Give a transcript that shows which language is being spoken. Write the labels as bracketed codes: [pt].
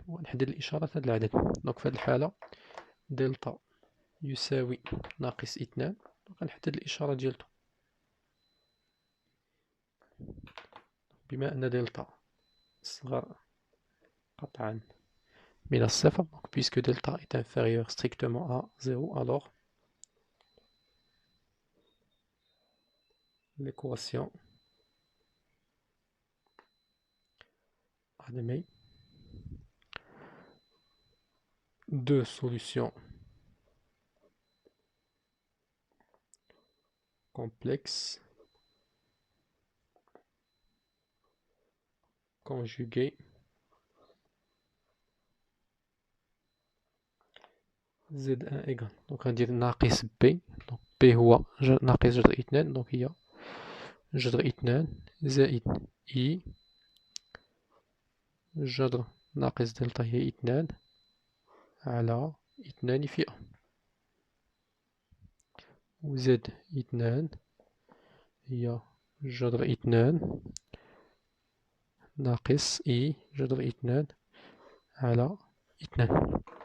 [ar] ونحدد الإشارة هاد العدد. دونك في هاد الحالة دلتا يساوي ناقص 2، غنحدد الإشارة ديالتو بما أن دلتا أصغر قطعا من الصفر. [fr] Donc puisque delta est inférieur strictement à 0, alors l'équation admet deux solutions complexes conjuguées Z1 égal. [ar] Donc غندير ناقص بي، donc بي هو ناقص جذر اثنان، donc هي جذر اثنان زائد إي جذر ناقص دلتا هي اثنان على اثنان في أ، و زد اثنان هي جذر اثنان ناقص إي جذر اثنان على اثنان.